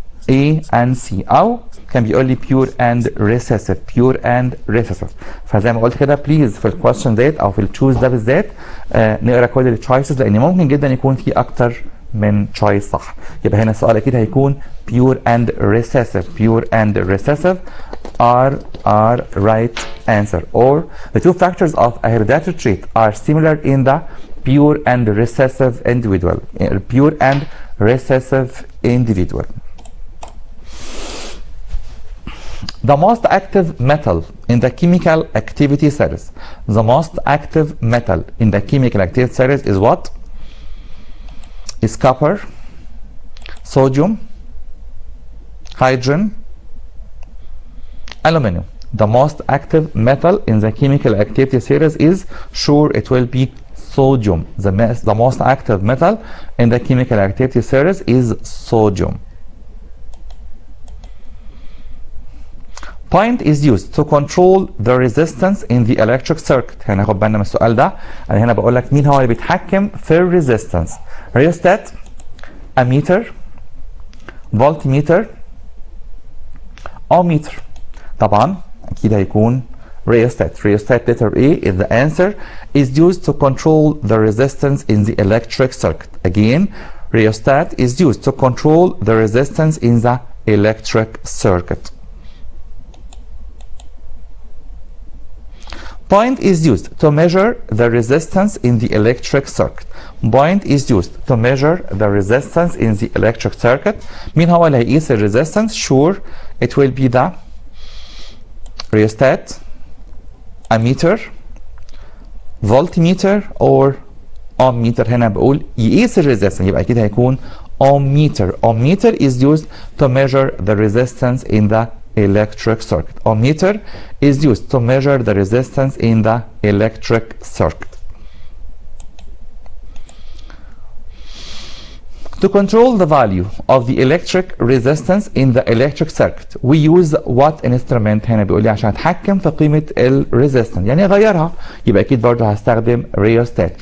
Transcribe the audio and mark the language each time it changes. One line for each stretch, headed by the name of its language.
English: A and C،
Arabic: أو كان بيقول لي
English: pure and recessive pure and recessive.
Arabic: فزي ما قلت كده بليز في الكويستشن ديت أو في التشوز ده بالذات نقرا كل التشويسز، لأن ممكن جدا يكون في أكتر من تشويس صح. يبقى هنا السؤال أكيد هيكون
English: pure and recessive pure and recessive are right answer. Or the two factors of a hereditary trait are similar in the pure and recessive individual. Pure and recessive individual. The most active metal in the chemical activity series. The most active metal in the chemical activity series is what? Is copper, sodium, hydrogen, aluminum. The most active metal in the chemical activity series is, sure, it will be sodium. The most active metal in the chemical activity series is sodium. Point is used to control the resistance in the electric circuit.
Arabic: هنا خد بالنا من السؤال ده، انا هنا بقول لك مين هو اللي بيتحكم في الريزيستنس. ريوستات، اميتر، فولتميتر، اوميتر. طبعا اكيد هيكون rheostat.
English: Rheostat letter A is the answer, is used to control the resistance in the electric circuit. Again, rheostat is used to control the resistance in the electric circuit. Point is used to measure the resistance in the electric circuit. Point is used to measure the resistance in the electric circuit.
Arabic: مين هو اللي هيقيس الريزيستنس؟
English: Sure, it will be the rheostat, ammeter, voltmeter or ohmmeter.
Arabic: هنا بقول يقيس الريزيستنس، يبقى اكيد هيكون ohmmeter.
English: Ohmmeter is used to measure the resistance in the electric circuit. Ohmmeter is used to measure the resistance in the electric circuit. To control the value of the electric resistance in the electric circuit, we use what instrument؟
Arabic: هنا بيقول لي عشان اتحكم في قيمة الريزيستنس، يعني اغيرها، يبقى اكيد برضه هستخدم
English: rheostat.